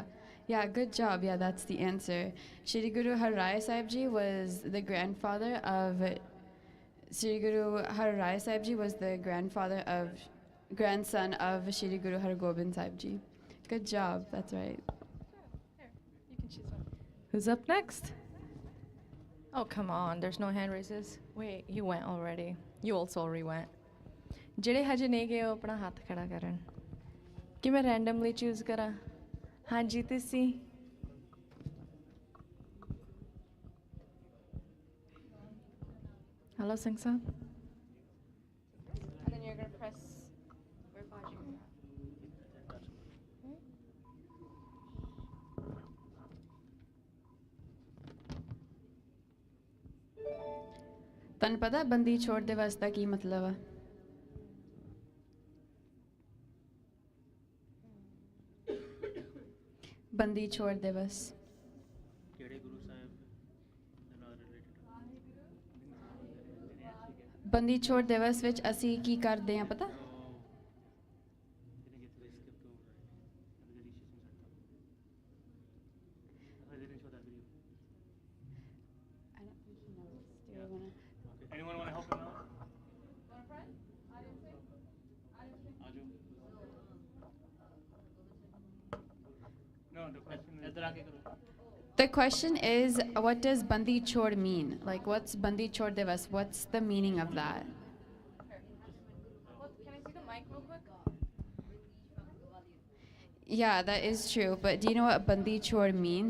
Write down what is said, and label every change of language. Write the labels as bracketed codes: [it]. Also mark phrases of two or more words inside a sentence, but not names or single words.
[en] Yeah, good job. Yeah, that's the answer. Shri Guru Har Rai Sahib Ji was the grandfather of Shri Guru Har Rai Sahib Ji was the grandson of Shri Guru Har Gobind Sahib Ji. Good job. That's right. Here, you can choose one. Who's up next? Oh, come on. There's no hand raises. Wait, you went already. You also already went. [pa] ਜਿਹੜੇ ਹਜੇ ਨਹੀਂ ਗਏ ਉਹ ਆਪਣਾ ਹੱਥ ਖੜਾ ਕਰਨ ਕਿ ਮੈਂ [en] randomly choose [pa] ਕਰਾਂ ਹਾਂਜੀ ਤੁਸੀਂ Hello, Singh Sahib. [en] And then you're going to press where Baji is at. [pa] ਤੁਹਾਨੂੰ ਪਤਾ ਬੰਦੀ ਛੋੜ ਦਿਵਸ ਦਾ ਕੀ ਮਤਲਬ ਆ ਬੰਦੀ ਛੋੜ ਦਿਵਸ ਕਿਹੜੇ ਗੁਰੂ ਸਾਹਿਬ ਦੇ ਨਾਲ ਰਿਲੇਟਡ? ਬੰਦੀ ਛੋੜ ਦਿਵਸ ਵਿੱਚ ਅਸੀਂ ਕੀ ਕਰਦੇ ਹਾਂ ਪਤਾ [en] Didn't get to skip over it. Because she sings her I didn't show that video. I don't think he knows. Do you wanna? Okay. Anyone want to help him out? Aju. No, the question is. [hi] इधर आके करो. [en] The question is, what does Bandi Chor mean? Like, what's Bandi Chor Divas? What's the meaning of that? Well, can I see the mic real quick? Yeah, that is true. But do you know what Bandi Chor means?